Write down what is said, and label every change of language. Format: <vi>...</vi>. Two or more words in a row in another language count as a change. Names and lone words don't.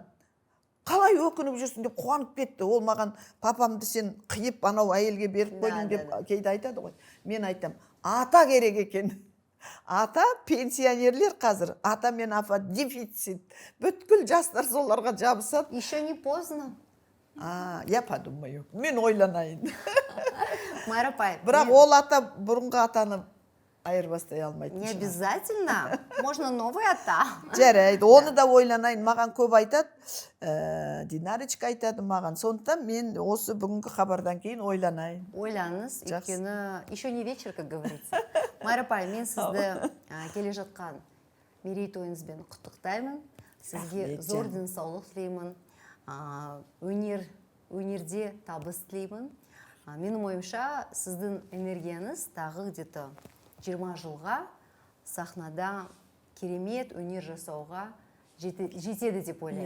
<kk>Қалай өкініп жүрсің деп қуанып кетті. Ол маған папамды сен қиып анау әйелге беріп қойдың деп кейде айтады ғой. Мен айтам, ата керек екен. Ата пенсионерлер қазір. Ата мен апа дефицит. Бүткіл жастар соларға жабысады.</kk> <ru>Еще не поздно. Я подумаю.</ru> <kk>Мен ойланайын. Майра апай, Бірақ ол ата бұрынғы атаны айырбастай алмайды.</kk> <ru>не обязательно. Можно новый ата.</ru> <kk>Жарайды, оны да ойланайын. Маған көп айтады. Динарочка айтады маған. Сондықтан мен осы бүгінгі хабардан кейін ойланайын. Ойланыңыз, өйткені</kk> <ru>еще не вечер, как говорится.</ru> <kk>Майра апай, мен сізді келе жатқан мерейтойыңызбен құттықтаймын. Сізге зор денсаулық тілеймін. Өнерде табыс тілеймін. Менің ойымша, сіздің энергияңыз тағы где-то 20 жылға сахнада керемет өнер жасауға жетеді деп ойлаймын.</kk>